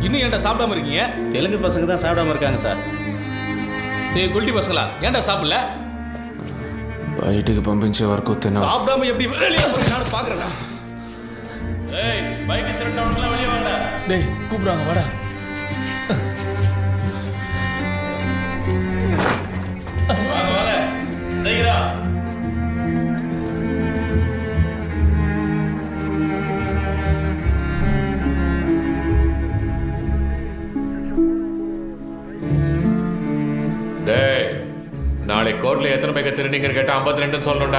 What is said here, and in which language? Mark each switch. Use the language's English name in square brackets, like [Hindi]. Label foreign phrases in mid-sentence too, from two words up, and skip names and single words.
[Tamil] ஏன்டா சாப்பிடாம இருக்கீங்க? தெலுங்கு பசங்க தான் சாப்பிடாம இருக்காங்க சார். டேய் குல்டி பசங்களா, ஏன்டா சாப்பிடல? [Telugu] బయటికి పంపించే వరకు తిన్నా. [Tamil] சாப்பிடாம எப்படி வெளியே போறீங்க நான் பாக்குறேன்டா. ஏய் பைக் திருடவங்கள வெளிய வாடா. டேய் கூப்பிடுறாங்க வாடா. வாங்க வாங்க. டேய்டா. டேய் நாளை கோர்ட்ல எத்தனை பைக்க திருநீங்கன்னு கேட்டா 52 சொல்லணும்டா.